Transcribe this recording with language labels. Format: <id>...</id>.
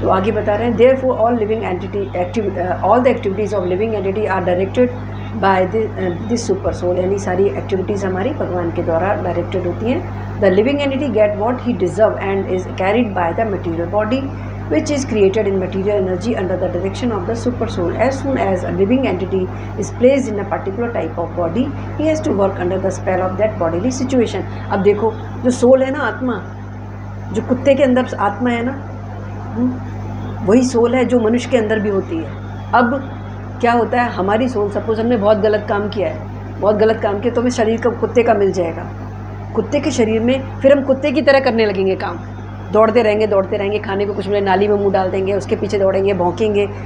<hi>तो आगे बता रहे हैं,</hi> <en>therefore all living entity all the activities of living entity are directed by this super soul,</en> <hi>यानी सारी एक्टिविटीज़ हमारी भगवान के द्वारा डायरेक्टेड होती हैं।</hi> <en>The living entity get what he deserve and is carried by the material body which is created in material energy under the direction of the super soul. As soon as a living entity is placed in a particular type of body, he has to work under the spell of that bodily situation.</en> <hi>अब देखो, जो soul है ना, आत्मा, जो कुत्ते के अंदर आत्मा है ना, वही सोल है जो मनुष्य के अंदर भी होती है। अब क्या होता है, हमारी सोल, सपोज हमने बहुत गलत काम किया है, बहुत गलत काम किया, तो हमें शरीर का कुत्ते का मिल जाएगा। कुत्ते के शरीर में फिर हम कुत्ते की तरह करने लगेंगे काम, दौड़ते रहेंगे, खाने को कुछ मिले नाली में मुंह डाल देंगे, उसके पीछे दौड़ेंगे, भौंकेंगे।</hi>